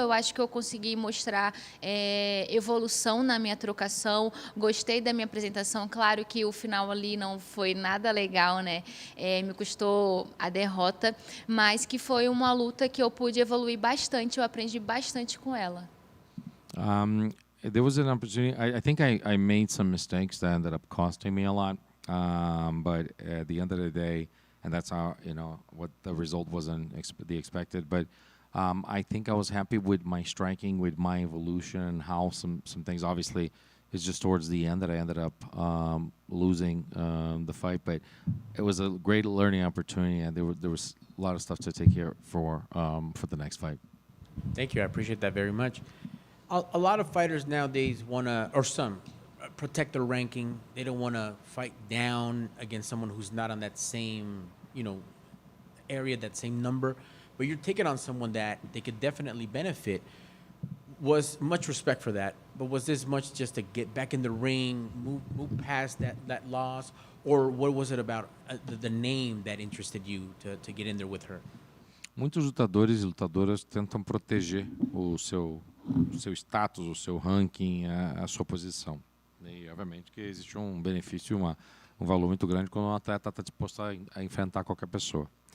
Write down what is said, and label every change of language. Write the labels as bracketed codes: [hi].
[pt] Eu acho que eu consegui mostrar evolução na minha trocação. Gostei da minha apresentação. Claro que o final ali não foi nada legal, né? Me custou a derrota, mas que foi uma luta que eu pude evoluir bastante, eu aprendi bastante com ela. [en] There was an opportunity. I think I made some mistakes that ended up costing me a lot. But at the end of the day, and that's how, what the result wasn't the expected. But I think I was happy with my striking, with my evolution, and how some things, obviously, it's just towards the end that I ended up losing the fight. But it was a great learning opportunity, and there was a lot of stuff to take care for the next fight. Thank you. I appreciate that very much. A lot of fighters nowadays want to, or some, protect their ranking. They don't want to fight down against someone who's not on that same, area, that same number. But you're taking on someone that they could definitely benefit. Was much respect for that, but was this much just to get back in the ring, move past that loss, or what was it about the name that interested you to get in there with her? [pt] Muitos lutadores e lutadoras tentam proteger o seu status, o seu ranking, a sua posição. E, obviamente, que existe um benefício, um valor muito grande quando um atleta está disposto a enfrentar qualquer pessoa.